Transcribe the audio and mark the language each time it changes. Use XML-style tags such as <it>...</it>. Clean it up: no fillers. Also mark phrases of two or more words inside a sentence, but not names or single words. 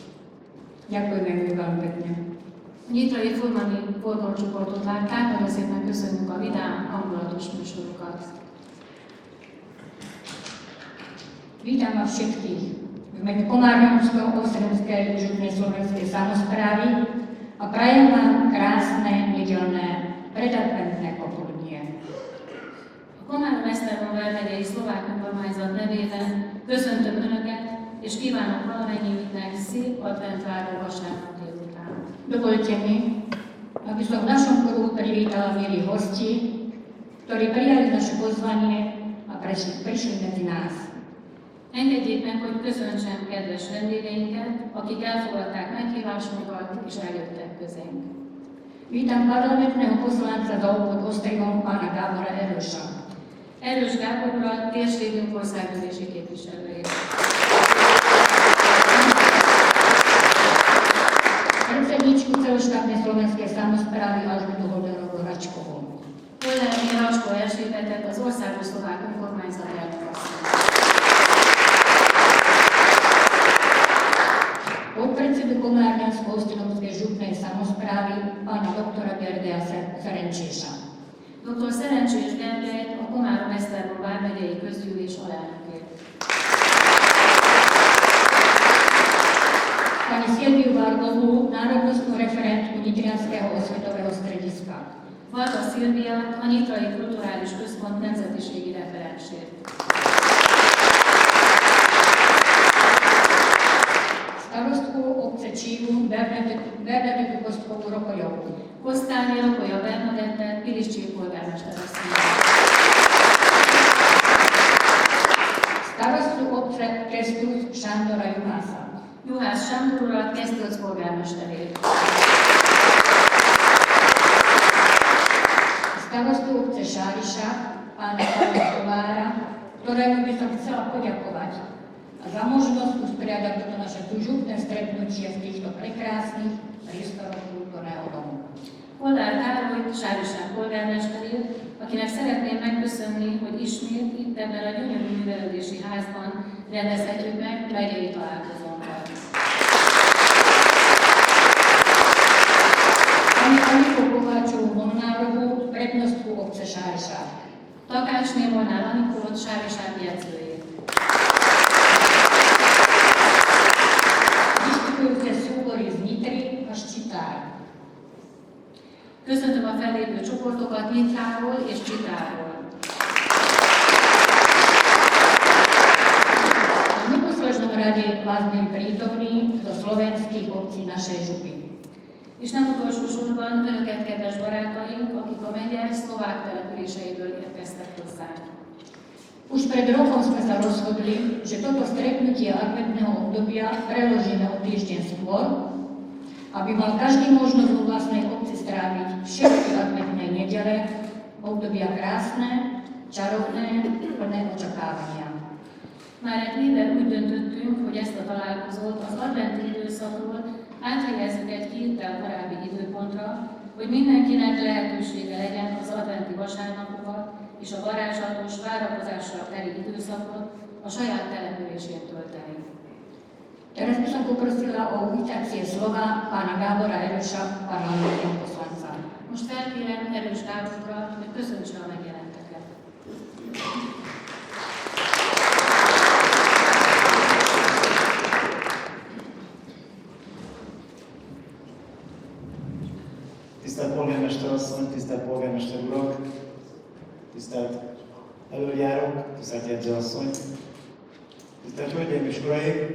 <sk>Ďakujeme veľmi pekne.</sk> <hu>Nyitrai Furmani folklórcsoportot látták, hogy ezért megköszönjük a vidám, hangulatos műsorokat.</hu> <sk>Vítam vás všetkých v mene Komárnomsko-Ostrenskej župnej slovenskej samosprávy a prajem vám krásne, nedeľné, predadventné popoludnie.</sk> <hu>A Komárom Esztergom vármegyei szlovák önkormányzat nevében köszöntöm Önöket, és kívánok valamennyiüknek szép adventváró vasárnap délután.</hu> <sk>Dovolte mi, aby som v našom kruhu privítala milých hostí, ktorí prijali naše pozvanie a prišli medzi nás.</sk> <hu>Engedjék meg, hogy köszöntsem kedves vendégeinket, akik elfogadták meghívásunkat és eljöttek közénk.</hu> <sk>Vítam parlamentného poslanca za obvod Ostrihom pána Gábora Erősa.</sk> <hu>Erős Gábor urat, térségünk országgyűlési képviselőjét.</hu> <sk>Predsedníčku celoštátnej slovenskej samosprávy Alžbetu Holderovú Račkovú.</sk> <hu>Holderné Racskó Erzsébetet, az Országos Szlovák Önkormányzat elnökasszonyt.</hu> <sk>Podpredsedu Komárňansko-Ostrihomskej župnej samosprávy pána doktora Gergely Szerencsésa.</sk> <hu>Dr. Szerencsés Gergelyt, a Komárom-Esztergom vármegyei közgyűlés alelnökét.</hu> <sk>Pani Silviu Vargovú, národnostnú referentku Nitrianskeho osvetového strediska.</sk> <hu>Varga Szilviát, a Nyitrai Kulturális Központ nemzetiségi referensét.</hu> <sk>Starostku obce Csívu Bernadettu Kostkovú Rokolyovú.</sk> <hu>Kosztályi Rokolya Bernadettet, Piliscsé polgármester asszonyt.</hu> <sk>Starostu obce Kesztyusz Sándora Juhásza.</sk> <hu>Juhász Sándor urat, Kesztyusz polgármesterét.</hu> <sk>Starostu obce Šáriša, pána Pavla Kovára, ktorému by som chcela poďakovať za možnosť usporiadať toto naše župné stretnutie z týchto prekrásnych priestorov kultúrneho domu.</sk> <hu>Kollár Károly, Sárisán polgármesterét, akinek szeretném megköszönni, hogy ismét itt ebben a gyönyörű művelődési házban rendezhetjük meg megyei találkozónkat.</hu> <sk>Pani Anikó Kovácsovú Molnárovú, prednostku obce Sárisák.</sk> <hu>Takácsné Molnár Anikót, Sárisák jegyzőjét.</hu> <sk>Vyštupujúce súbory z Nitry a Ščitár.</sk> <hu>Köszöntöm a fellépő csoportokat Nyitráról és Csitáról.</hu> <sk>V neposlednom rade vás byli prítomní zo slovenských obcí našej župy.</sk> <hu>És nem utolsó sorban önöket, kedves barátaink, akik a megye szlovák településeiből érkeztek hozzánk.</hu> <sk>Už pred rokom sme sa rozhodli, že toto stretnutie adventného obdobia preložíme o týždeň skôr, aby mal každý možnosť vo vlastnej obci stráviť všetky adventné nedele, obdobia krásne, čarovné, plné očakávania.</sk> <hu>Már egy éve úgy döntöttünk, hogy ezt a találkozót az adventi időszakról áthelyezzük egy héttel korábbi időpontra, hogy mindenkinek lehetősége legyen az adventi vasárnapokat és a varázslatos várakozással teli időszakot a saját településén tölteni.</hu> <sk>Teraz by som poprosila o uvítacie slova pána Gábora Eroša, parlamentného poslanca.</sk> <hu>Most felkérem Erős Gáborra, hogy köszöntse a megjelenteket. Tisztelt polgármester asszony, tisztelt polgármester urak, tisztelt elöljárók, tisztelt jegyzőasszony, tisztelt hölgyeim és uraim!</hu>